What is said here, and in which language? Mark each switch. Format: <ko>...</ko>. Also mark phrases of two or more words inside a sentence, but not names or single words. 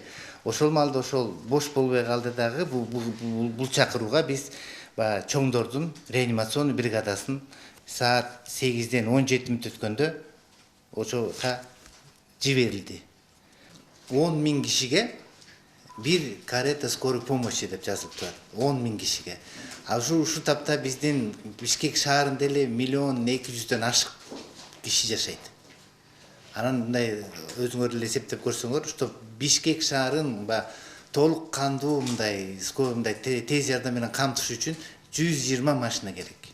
<ky>Ошол маалда ошол бош болбой калды дагы бул чакырууга биз чоңдордун реанимационный бригадасын саат 8ден 17 мүнөт өткөндө ошога жиберилди. 10 000 кишиге бир</ky> <ru>карета скорой помощи</ru> <ky>деп жазылып турат. 10 000 кишиге. А ушу тапта биздин Бишкек шаарында эле 1 200 000 ашык киши жашайт. Анан мындай өзүңөр эле эсептеп көрсөңөр, что Бишкек шаарын толук кандуу мындай тез жардам менен камтыш үчүн 120 машина керек.</ky>